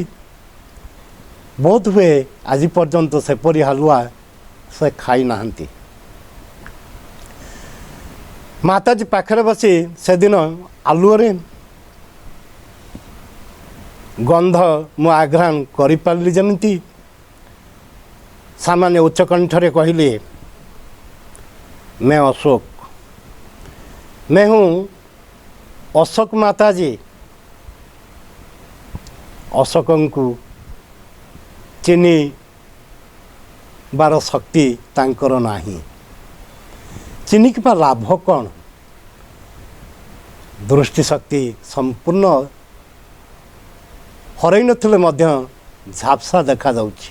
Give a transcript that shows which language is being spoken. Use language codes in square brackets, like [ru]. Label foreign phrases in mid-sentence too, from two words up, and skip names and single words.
[or] ବୋଧ ହୁଏ ଆଜି ପର୍ଯ୍ୟନ୍ତ ସେପରି ହାଲୁଆ ସେ ଖାଇନାହାନ୍ତି। ମାତାଜୀ ପାଖରେ ବସି ସେଦିନ ଆଲୁଅରେ ଗନ୍ଧ ମୁଁ ଆଘ୍ରାଣ କରିପାରିଲି ଯେମିତି ସାମାନ୍ୟ ଉଚ୍ଚ କଣ୍ଠରେ କହିଲେ, [hi] मैं अशोक, मैं हूँ अशोक माताजी। [or] अशोकଙ୍କୁ ଚିହ୍ନିବାର ଶକ୍ତି ତାଙ୍କର ନାହିଁ। ଚିହ୍ନିବା ଲାଭ କ'ଣ? ଦୃଷ୍ଟିଶକ୍ତି ସମ୍ପୂର୍ଣ୍ଣ ହରାଇ ନଥିଲେ ମଧ୍ୟ ଝାପ୍ସା ଦେଖାଯାଉଛି।